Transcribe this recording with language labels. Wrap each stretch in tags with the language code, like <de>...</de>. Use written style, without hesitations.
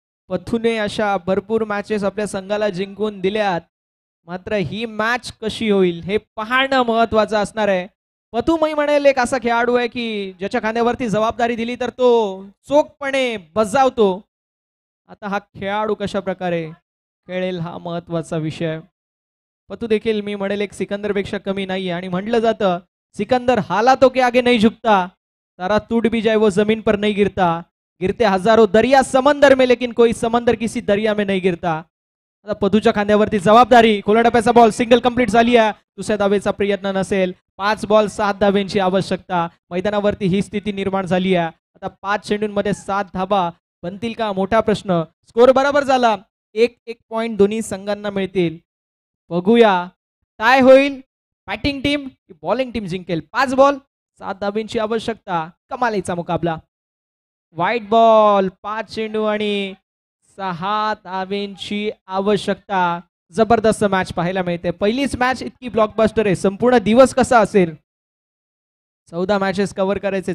<mr>पथूने अशा भरपूर मॅचेस आपल्या संघाला जिंकून दिल्यात, मात्र ही मॅच कशी होईल हे पाहणं महत्वाचं असणार आहे. पथू मी म्हणेल एक असा खेळाडू आहे की ज्याच्या खांद्यावरती जबाबदारी दिली तर तो चोखपणे बजावतो. आता हा खेळाडू कशा प्रकारे खेळेल हा महत्वाचा विषय. पतू देखील मी म्हणेल एक सिकंदरपेक्षा कमी नाहीये. आणि म्हटलं जातं,</mr> <hi>सिकंदर हालातों के आगे नहीं झुकता, तारा टूट भी जाए वो जमीन पर नहीं गिरता, गिरते हजारों दरिया समंदर में लेकिन कोई समंदर किसी दरिया में नहीं गिरता.</hi> <mr>आता पदूच्या खांद्यावरती जबाबदारी. खोला टप्प्याचा बॉल सिंगल कंप्लीट झाली आहे. दुसऱ्या धावेचा प्रयत्न नसेल. 5 बॉल 7 धाब्यांची आवश्यकता. मैदानावरती ही स्थिती निर्माण झाली आहे. आता 5 चेंडूंमध्ये 7 धाबा बनतील का, मोठा प्रश्न. स्कोर बरोबर झाला, 1-1 पॉइंट दोन्ही संघांना मिळतील. बघूया काय होईल. बॅटिंग टीम की बॉलिंग टीम जिंकेल. 5 बॉल 7 धाब्यांची आवश्यकता. कमालीचा मुकाबला. व्हाईट बॉल, 5 चेंडू आणि 6 धाब्यांची आवश्यकता. जबरदस्त मॅच पाहायला मिळते. पहिलीच मॅच इतकी ब्लॉकबस्टर आहे. संपूर्ण दिवस कसा असेल. 14 मॅचेस कव्हर करायचे.</mr>